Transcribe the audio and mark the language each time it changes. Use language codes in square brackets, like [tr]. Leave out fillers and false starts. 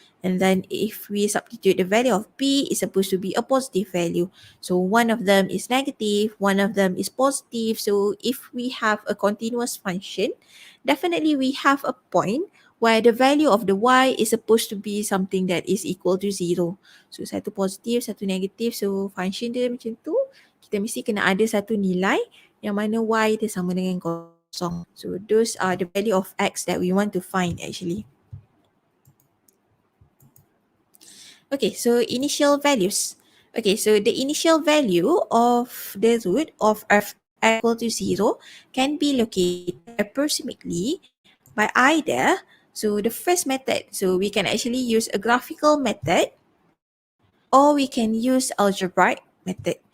[en] And then if we substitute the value of B, it's supposed to be a positive value. So one of them is negative, one of them is positive. So if we have a continuous function, definitely we have a point where the value of the y is supposed to be something that is equal to 0. [ms] So satu positif, satu negatif. So function dia macam tu. Kita mesti kena ada satu nilai yang mana y dia sama dengan kosong. [en] So those are the value of x that we want to find actually. Okay, so initial values. Okay, so the initial value of the root of f equal to 0 can be located approximately by either, so the first method, so we can actually use a graphical method or we can use algebraic method.